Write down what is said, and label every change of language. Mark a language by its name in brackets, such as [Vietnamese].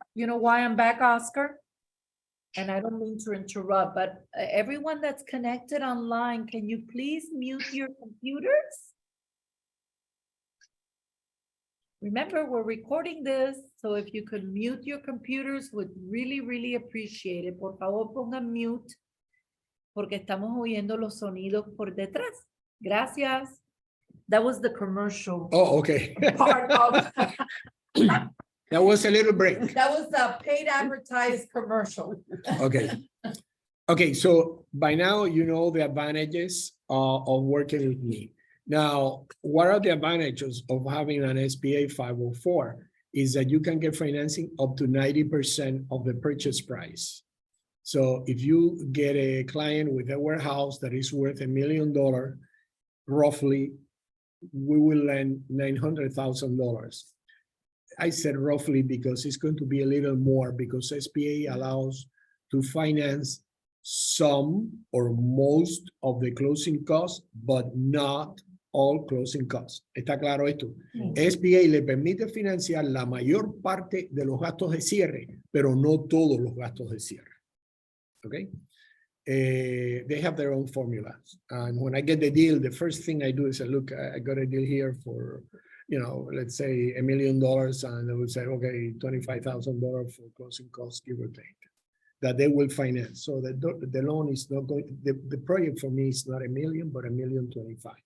[English] you know why I'm back, Oscar? And I don't mean to interrupt, but everyone that's connected online, can you please mute your computers? Remember, we're recording this, so if you could mute your computers, would really, really appreciate it. [Spanish] Por favor, pongan mute, porque estamos oyendo los sonidos por detrás. Gracias. [English] That was the commercial Oh, okay. part of, That was a little break. that was the paid advertised commercial. Okay. Okay, so by now you know the advantages of working with me. Now, what are the advantages of having an SBA 504? Is that you can get financing up to 90% of the purchase price. So if you get a client with a warehouse that is worth $1 million, roughly, we will lend $900,000. I said roughly because it's going to be a little more, because SBA allows to finance some or most of the closing costs, but not all closing costs. [Spanish] ¿Está claro esto? SBA le permite financiar la mayor parte de los gastos de cierre, pero no todos los gastos de cierre. [English] Okay? They have their own formulas. And when I get the deal, the first thing I do is I look, I got a deal here for, you know, let's say $1 million, and I would say, okay, $25,000 for closing costs, give or take, that they will finance. So the loan is not going, the project for me is not $1 million, but $1,025,000.